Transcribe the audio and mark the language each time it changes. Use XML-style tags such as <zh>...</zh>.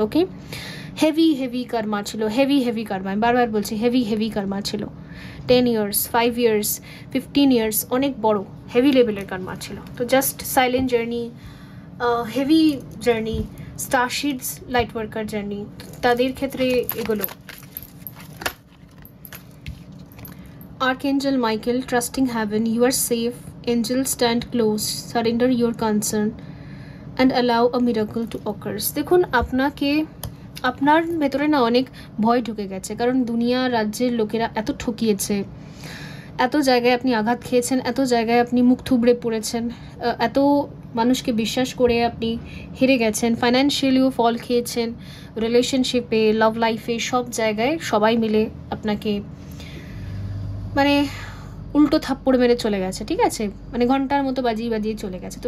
<bn>ওকে, heavy কর্মা ছিল, heavy কর্মা, আমি বারবার বলছি হেভি কর্মা ছিল, 10 ইয়ার্স, 5 ইয়ার্স, 15 ইয়ার্স, অনেক বড় হেভি লেভেলের কর্মা ছিল। তো just silent journey, heavy journey, স্টারশিডস light worker journey, তাদের ক্ষেত্রে এগুলো।</bn> <en>Archangel Michael, trusting heaven, you are safe, angels stand close, surrender your concern and allow a miracle to occur.</en> <bn>দেখুন আপনার ভেতরে না অনেক ভয় ঢুকে গেছে, কারণ দুনিয়া রাজ্যের লোকেরা এত ঠকিয়েছে, এত জায়গায় আপনি আঘাত খেয়েছেন, এত জায়গায় আপনি মুখ থুবড়ে পড়েছেন, এত মানুষকে বিশ্বাস করে আপনি হেরে গেছেন, ফাইন্যান্সিয়ালিও ফল খেয়েছেন, রিলেশনশিপে, লাভ লাইফে, সব জায়গায় সবাই মিলে আপনাকে মানে উল্টো থাপ্পড় মেরে চলে গেছে, ঠিক আছে, মানে ঘন্টার মতো বাজিয়ে চলে গেছে।</bn>